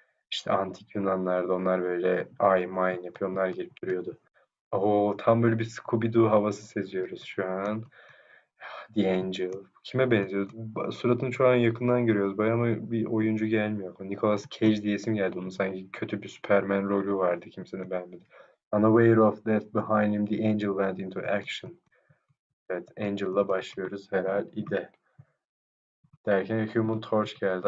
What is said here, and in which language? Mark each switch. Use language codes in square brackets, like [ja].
[tr] İşte antik Yunanlarda onlar böyle ay mayın yapıyor. Onlar gelip duruyordu. Oo, tam böyle bir Scooby-Doo havası seziyoruz şu an. The Angel. Kime benziyor? Suratını şu an yakından görüyoruz. Bayağı ama bir oyuncu gelmiyor. Nicolas Cage diye isim geldi. Onun sanki kötü bir Superman rolü vardı. Kimsenin beğenmedi. [en] Unaware of that behind him, the angel went into action. [tr] Evet, Angel'la başlıyoruz herhalde. Derken Human Torch geldi.